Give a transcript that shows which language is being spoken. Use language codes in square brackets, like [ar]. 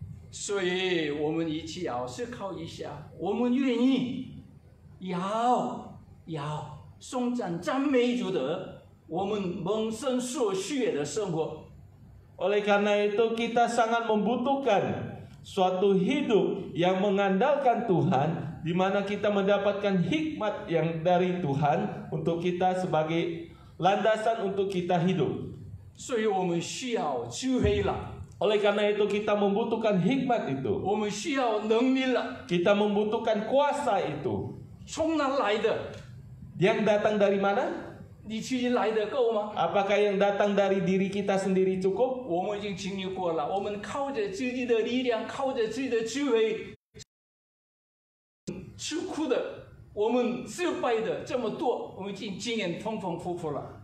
[zh] 所以我们一起要思考一下，我们愿意要颂赞赞美主的我们蒙神所需的生活。 [id] Oleh karena itu kita sangat membutuhkan suatu hidup yang mengandalkan Tuhan, di mana kita mendapatkan hikmat yang dari Tuhan untuk kita sebagai landasan untuk kita hidup. [zh] 所以我们需要智慧了， [id] Oleh karena itu kita membutuhkan hikmat itu. [zh] 我们需要能力了。 [id] Kita membutuhkan kuasa itu. [zh] 从哪来的？ [id] Yang datang dari mana? [zh] 你自己来的够吗？ [id] Apakah yang datang dari diri kita sendiri cukup? [zh] 我们已经经历过了，我们靠着自己的力量，靠着自己的智慧，吃苦的，我们失败的这么多，我们已经经验丰丰富富了。